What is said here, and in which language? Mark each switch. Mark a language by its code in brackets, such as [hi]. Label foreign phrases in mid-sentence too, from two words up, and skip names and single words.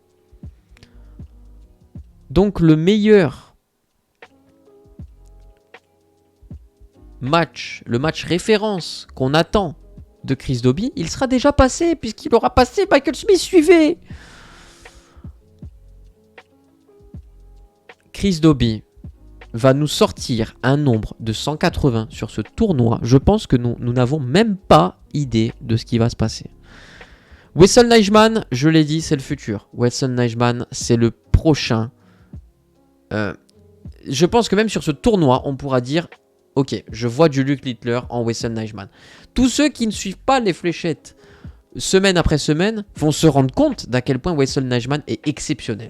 [fr] Donc le meilleur match, le match référence qu'on attend de Chris Dobie, il sera déjà passé puisqu'il aura passé Michael Smith. Suivez. Chris Dobie va nous sortir un nombre de 180 sur ce tournoi. Je pense que nous n'avons même pas idée de ce qui va se passer. Wessel Nijman, je l'ai dit, c'est le futur. Wessel Nijman, c'est le prochain. je pense que même sur ce tournoi, on pourra dire ok, je vois du Luke Littler en Wesley Nijman. Tous ceux qui ne suivent pas les fléchettes semaine après semaine vont se rendre compte d'à quel point Wesley Nijman est exceptionnel.